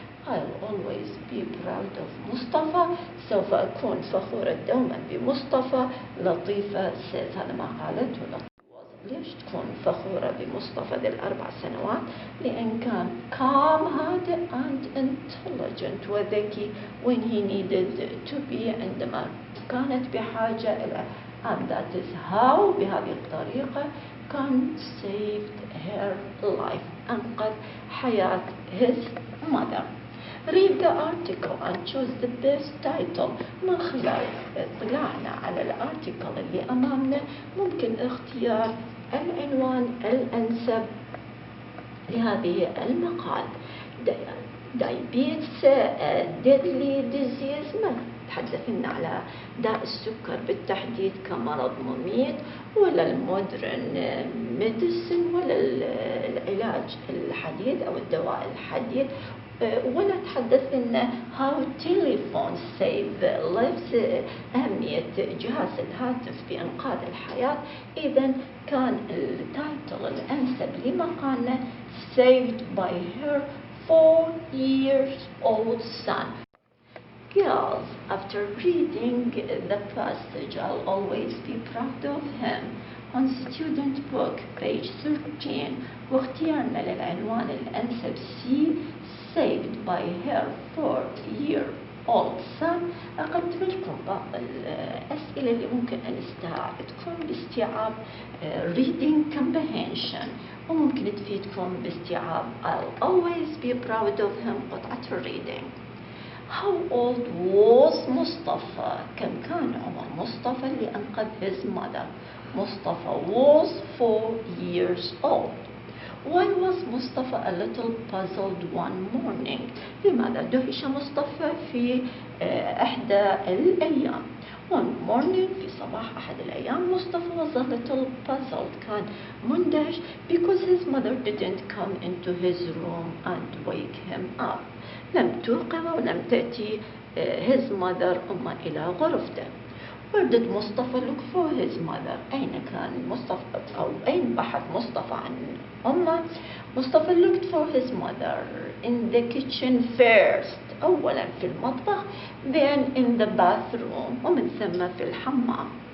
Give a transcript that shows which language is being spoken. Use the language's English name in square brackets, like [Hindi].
[English] I'll always be proud of [Arabic] مصطفى سوف أكون فخورة دوما بمصطفى. لطيفة [English] says [Arabic] هذا ما قالته لطيفة [English] was [Arabic] تكون فخورة بمصطفى ذي ال4 سنوات لأن كان [English] calm, [Arabic] هادئ [English] and intelligent [Arabic] وذكي [English] when he needed to be [Arabic] عندما كانت بحاجة إلى. [English] and that is how [Arabic] بهذه الطريقة كان [English] saved her life [Arabic] أنقذ حياة [English] his mother. Read the article and choose the best title. [Arabic] من خلال اطلاعنا على الارتيكل اللي أمامنا ممكن اختيار العنوان الأنسب لهذه المقال. [English] Diabetes deadly disease، [Arabic] ما تحدثنا على داء السكر بالتحديد كمرض مميت، ولا [English] المودرن ميديسن، [Arabic] ولا العلاج الحديث أو الدواء الحديث، ولا تحدث إن [English] how telephones save lives، [Arabic] أهمية جهاز الهاتف بإنقاذ الحياة. إذا كان التايتل الأنسب لمقالنا [English] saved by her 4-year-old son. Girls, after reading the passage, I'll always be proud of him. On student book, page 13, [Arabic] واختيارنا للعنوان الأنسب [English] C saved by her 4-year-old son. [Arabic] أقدم لكم بعض الأسئلة اللي ممكن أن تساعدكم باستيعاب [English] reading comprehension، [Arabic] وممكن تفيدكم باستيعاب [English] I'll always be proud of him [Arabic] قطعة reading. [English] How old was مصطفى؟ [Arabic] كم كان عمر مصطفى اللي أنقذ [English] his mother؟ مصطفى was 4 years old. Why was مصطفى a little puzzled one morning؟ [Arabic] لماذا دهش مصطفى في إحدى الأيام؟ [English] One morning، [Arabic] في صباح أحد الأيام، [English] Mustafa was a little puzzled، [Arabic] كان مندهش [English] because his mother didn't come into his room and wake him up. [Arabic] لم توقظ ولم تأتي [English] his mother [Arabic] أمه إلى غرفته. [English] Where did Mustafa look for his mother؟ [Arabic] أين كان مصطفى أو أين بحث مصطفى عن أمه؟ [English] Mustafa looked for his mother in the kitchen first، [Arabic] أولا في المطبخ، [English] then in the bathroom، [Arabic] ومن ثم في الحمام.